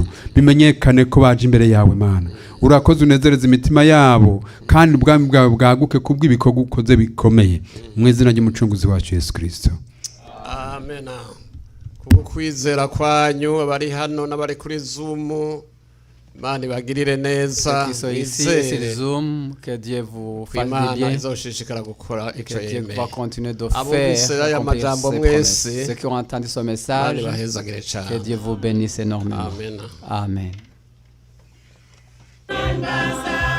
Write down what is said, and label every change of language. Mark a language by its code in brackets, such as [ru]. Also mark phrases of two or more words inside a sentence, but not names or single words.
[rn] Bimenyekane ko baje imbere yawe Mana. Urakoze unezereza imitima yabo, kandi ubwami bwawe bwaguke kubw'ibikorwa ukoze bikomeye, mu izina ry'umucunguzi wacu Yesu Kristo. Amen. Kubwo kwizera kwanyu abari hano n'abari kuri Zoom, Imana ibagirire neza [fr] Ceux qui sont ici et sur Zoom, que Dieu vous fasse du [rn] Imana [fr] bien. [rn] izoshishikara gukora [fr] Et [rn] ico [fr] que Dieu [rn] yemeye [fr] va continuer de [rn] Abumvise [fr] faire [rn] aya [fr] accomplir [rn] majambo [fr] ses [rn] mwese, [fr] promesses. Ceux qui ont entendu ce [rn] Imana [fr] message, [rn] ibahezagire [fr] que [rn] cyane [fr] Dieu vous bénisse énormément. [rn] amen [fr] Amen.